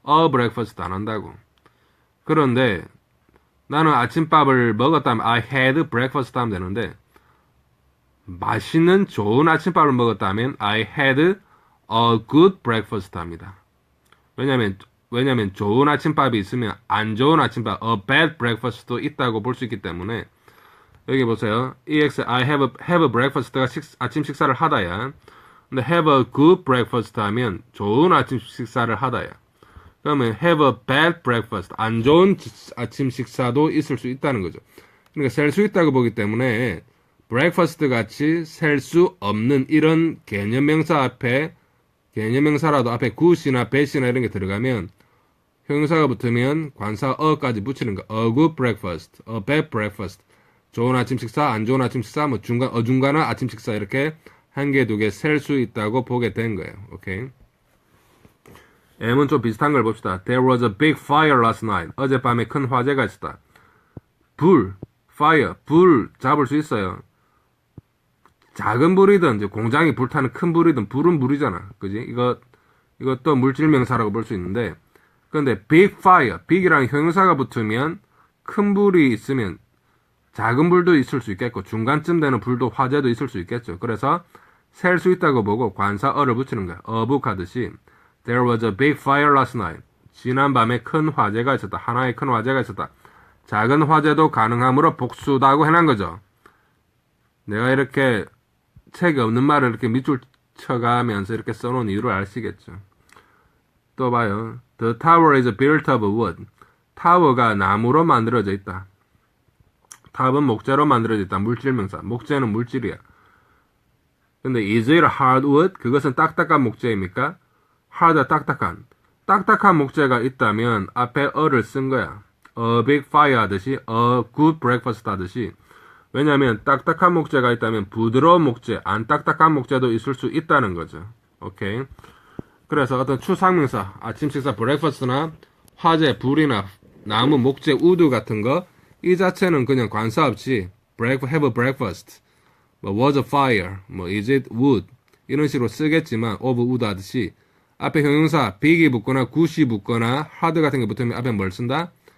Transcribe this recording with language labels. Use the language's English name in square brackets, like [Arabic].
[Korean] breakfast 안 한다고. 그런데 나는 아침밥을 먹었다면 [English] I had breakfast [Korean] 하면 되는데 맛있는 좋은 아침밥을 먹었다면 [English] I had a good breakfast [Korean] 합니다. 왜냐면 좋은 아침밥이 있으면 안 좋은 아침밥, a bad breakfast도 있다고 볼 수 있기 때문에 여기 보세요. EX [English] I have a breakfast [Korean] 가 아침 식사를 하다야. 근데 have a good breakfast 하면 좋은 아침 식사를 하다야. 그러면 have a bad breakfast, 안 좋은 아침 식사도 있을 수 있다는 거죠. 그러니까 셀 수 있다고 보기 때문에 breakfast 같이 셀 수 없는 이런 개념명사 앞에 개념명사라도 앞에 good이나 bad이나 이런 게 들어가면 형용사가 붙으면 관사 어까지 붙이는 거. [English] a good breakfast, a bad breakfast. [Korean] 좋은 아침 식사, 안 좋은 아침 식사, 뭐 어중간한 아침 식사 이렇게 한 개, 두 개 셀 수 있다고 보게 된 거예요. 오케이. M은 좀 비슷한 걸 봅시다. [English] There was a big fire last night. [Korean] 어젯밤에 큰 화재가 있었다. fire, 불 잡을 수 있어요. 작은 불이든 이제 공장이 불타는 큰 불이든 불은 불이잖아. 그지? 이것도 물질 명사라고 볼 수 있는데 그런데 big fire, big이라는 형용사가 붙으면 큰 불이 있으면 작은 불도 있을 수 있겠고 중간쯤 되는 불도 화재도 있을 수 있겠죠. 그래서 셀 수 있다고 보고 관사 어를 붙이는 거야. 어북하듯이 [English] There was a big fire last night. [Korean] 지난 밤에 큰 화재가 있었다. 하나의 큰 화재가 있었다. 작은 화재도 가능하므로 복수다고 해놓은 거죠. 내가 이렇게 책이 없는 말을 이렇게 밑줄 쳐가면서 이렇게 써놓은 이유를 아시겠죠. 또 봐요. [English] The tower is built of wood. [Korean] 타워가 나무로 만들어져 있다. 탑은 목재로 만들어져 있다. 물질명사. 목재는 물질이야. 근데 [English] is it hardwood? [Korean] 그것은 딱딱한 목재입니까? hard, 딱딱한. 딱딱한 목재가 있다면 앞에 어를 쓴 거야. [English] A big fire 하듯이, a good breakfast 하듯이. [Korean] 왜냐면 딱딱한 목재가 있다면 부드러운 목재, 안 딱딱한 목재도 있을 수 있다는 거죠. 오케이. 그래서 어떤 추상명사, 아침 식사 breakfast나 화재, 불이나 나무, 목재, 우드 같은 거, 이 자체는 그냥 관사 없이 have a breakfast, 뭐 was a fire, 뭐 is it wood 이런 식으로 쓰겠지만 of wood 하듯이 앞에 형용사 big이 붙거나 good이 붙거나 hard 같은 게 붙으면 앞에 뭘 쓴다?